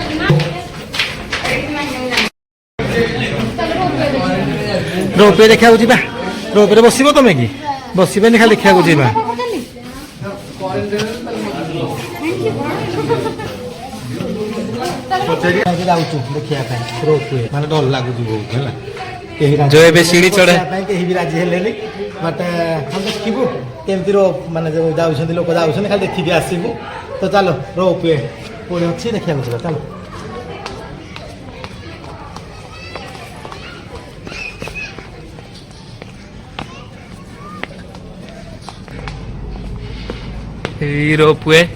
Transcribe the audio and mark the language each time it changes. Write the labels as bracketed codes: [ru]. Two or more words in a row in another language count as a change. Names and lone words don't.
[or] ରୋପେ ଦେଖିବାକୁ ଯିବା। ରୋପରେ ବସିବ ତମେ କି? ବସିବେନି, ଖାଲି ଦେଖିବାକୁ ଯିବା। ଯାଉଛୁ ଦେଖିବା ପାଇଁ ରୋପେ, ମାନେ ଡର ଲାଗୁଛି ବହୁତ ହେଲା। ଜୋ ଏବେ ସିଢ଼ି ଚଢ଼େ କେହି ବି ରାଜି ହେଲେନି। ବଟ୍ ଆମେ ଦେଖିବୁ କେମିତି ମାନେ ଯୋଉ ଯାଉଛନ୍ତି ଲୋକ ଯାଉଛନ୍ତି, ଖାଲି ଦେଖିକି ଆସିବୁ। ତ ଚାଲ ରୋପେ କୋଉଠି ଅଛି ଦେଖିବାକୁ ଯିବା, ଚାଲ। रोपवे